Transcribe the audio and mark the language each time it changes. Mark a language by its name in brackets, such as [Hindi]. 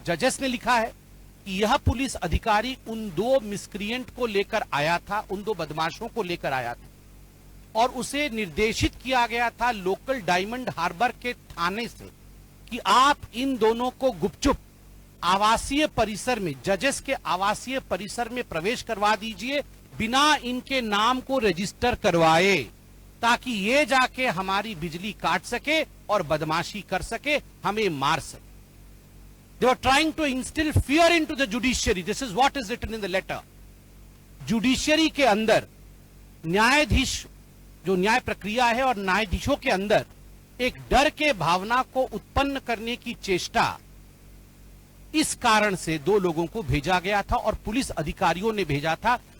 [Hindi] जजेस ने लिखा है कि यह पुलिस अधिकारी उन 2 मिसक्रिएंट को लेकर आया था, उन 2 बदमाशों को लेकर आया था और उसे निर्देशित किया गया था लोकल डायमंड हार्बर के थाने से कि आप इन दोनों को गुपचुप आवासीय परिसर में, जजेस के आवासीय परिसर में प्रवेश करवा दीजिए बिना इनके नाम को रजिस्टर करवाए, ताकि ये जाके हमारी बिजली काट सके और बदमाशी कर सके, हमें मार सके। [English] They were trying to instill fear into the judiciary. This is what is written in the letter. [Hindi] Judiciary के अंदर न्यायाधीश, जो न्याय प्रक्रिया है और न्यायाधीशों के अंदर एक डर के भावना को उत्पन्न करने की चेष्टा, इस कारण से 2 लोगों को भेजा गया था और पुलिस अधिकारियों ने भेजा था।